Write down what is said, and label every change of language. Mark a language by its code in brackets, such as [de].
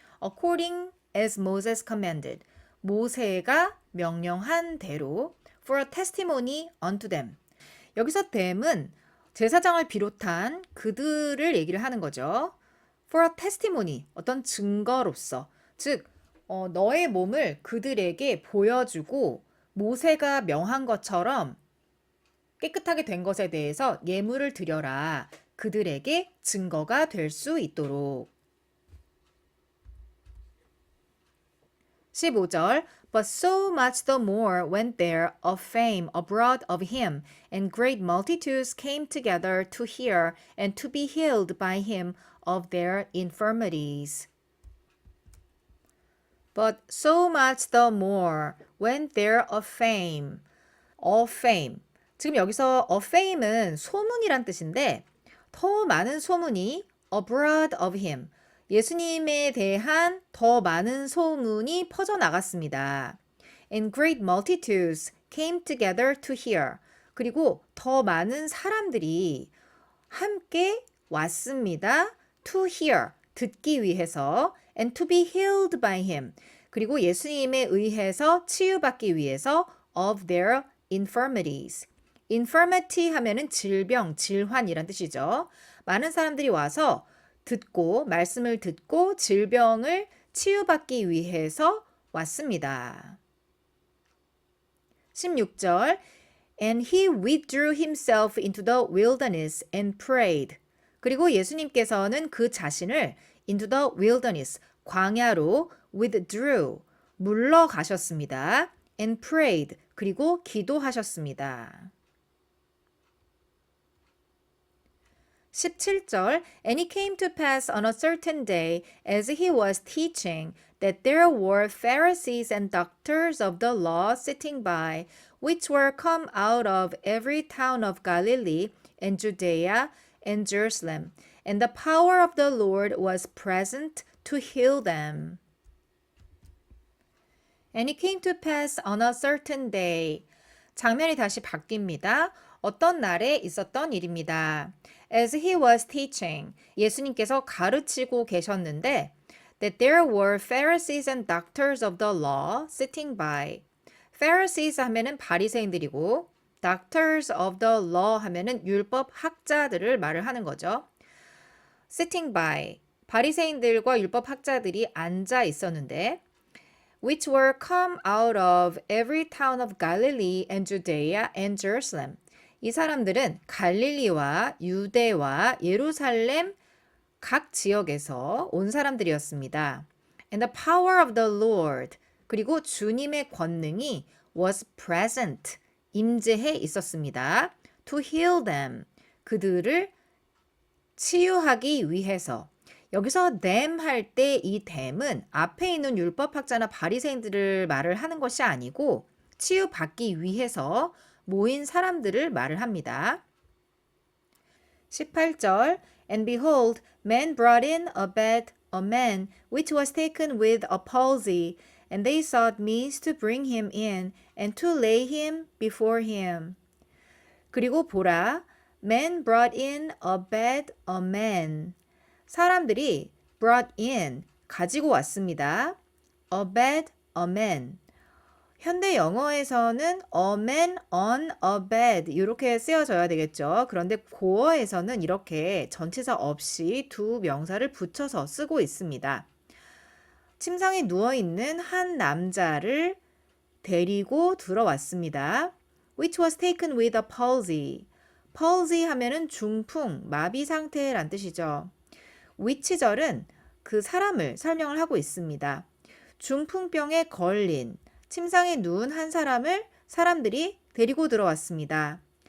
[en] according as Moses commanded, [ko] 모세가 명령한 대로 [en] for a testimony unto them. [ko] 여기서 them은 제사장을 비롯한 그들을 얘기를 하는 거죠. [en] for a testimony, [ko] 어떤 증거로서, 즉 너의 몸을 그들에게 보여주고 모세가 명한 것처럼 깨끗하게 된 것에 대해서 예물을 드려라. 그들에게 증거가 될 수 있도록. [en] 15절 But so much the more went there a fame abroad of him, and great multitudes came together to hear and to be healed by him of their infirmities. But so much the more went there a fame. A fame. [ko] 지금 여기서 a fame은 소문이란 뜻인데 더 많은 소문이 [en] abroad of him. [ko] 예수님에 대한 더 많은 소문이 퍼져나갔습니다. [en] And great multitudes came together to hear. [ko] 그리고 더 많은 사람들이 함께 왔습니다. [en] To hear, [ko] 듣기 위해서. [en] And to be healed by him. [ko] 그리고 예수님에 의해서 치유받기 위해서 [en] of their infirmities. [ko] infirmity 하면은 질병, 질환이란 뜻이죠. 많은 사람들이 와서 듣고 말씀을 듣고 질병을 치유받기 위해서 왔습니다. [en] 16절 And he withdrew himself into the wilderness and prayed. [ko] 그리고 예수님께서는 그 자신을 [en] into the wilderness, [ko] 광야로 withdrew, 물러가셨습니다. [en] and prayed, [ko] 그리고 기도하셨습니다. [en] 17절 And it came to pass on a certain day as he was teaching that there were Pharisees and doctors of the law sitting by, which were come out of every town of Galilee and Judea and Jerusalem, and the power of the Lord was present to heal them. And it came to pass on a certain day. [ko] 장면이 다시 바뀝니다. 어떤 날에 있었던 일입니다. [en] As he was teaching, [ko] 예수님께서 가르치고 계셨는데 [en] that there were Pharisees and doctors of the law sitting by. [ko] Pharisees 하면은 바리새인들이고 [en] doctors of the law [ko] 하면은 율법 학자들을 말을 하는 거죠. [en] sitting by [ko] 바리새인들과 율법 학자들이 앉아 있었는데 [en] which were come out of every town of Galilee and Judea and Jerusalem. [ko] 이 사람들은 갈릴리와 유대와 예루살렘 각 지역에서 온 사람들이었습니다. [en] And the power of the Lord [ko] 그리고 주님의 권능이 [en] was present [ko] 임재해 있었습니다. [en] To heal them [ko] 그들을 치유하기 위해서 여기서 them 할 때 이 them은 앞에 있는 율법학자나 바리새인들을 말을 하는 것이 아니고 치유받기 위해서 모인 사람들을 말을 합니다. [en] 18절 And behold, men brought in a bed a man which was taken with a palsy, and they sought means to bring him in and to lay him before him. [ko] 그리고 보라, [en] men brought in a bed a man. [ko] 사람들이 [en] brought in, [ko] 가지고 왔습니다. [en] a bed, a man. [ko] 현대 영어에서는 [en] a man on a bed [ko] 이렇게 쓰여져야 되겠죠. 그런데 고어에서는 이렇게 전치사 없이 두 명사를 붙여서 쓰고 있습니다. 침상에 누워있는 한 남자를 데리고 들어왔습니다. [en] which was taken with a palsy. [ko] palsy 하면은 중풍, 마비 상태란 뜻이죠. which절은 그 사람을 설명을 하고 있습니다. 중풍병에 걸린 침상에 누운 한 사람을 사람들이 데리고 들어왔습니다.